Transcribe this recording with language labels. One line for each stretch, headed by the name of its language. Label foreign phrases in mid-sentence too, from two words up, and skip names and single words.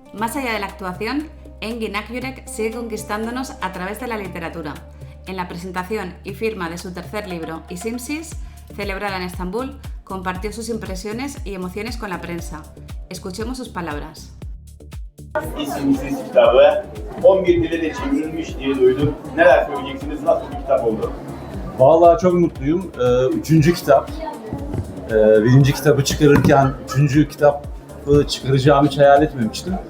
Spanish: Más allá de la actuación, Engin Akyürek sigue conquistándonos a través de la literatura. En la presentación y firma de su tercer libro, İsimsiz, celebrada en Estambul, compartió sus impresiones y emociones con la prensa. Escuchemos sus palabras.
Turkish: İsimsiz kitabı 11 dile de çevrilmiş diye duydum. Neler söyleyeceksiniz? Nasıl bir kitap oldu? Vallahi çok mutluyum. Üçüncü kitap. Birinci kitabı çıkarırken üçüncü kitabı çıkaracağımı hiç hayal etmemiştim.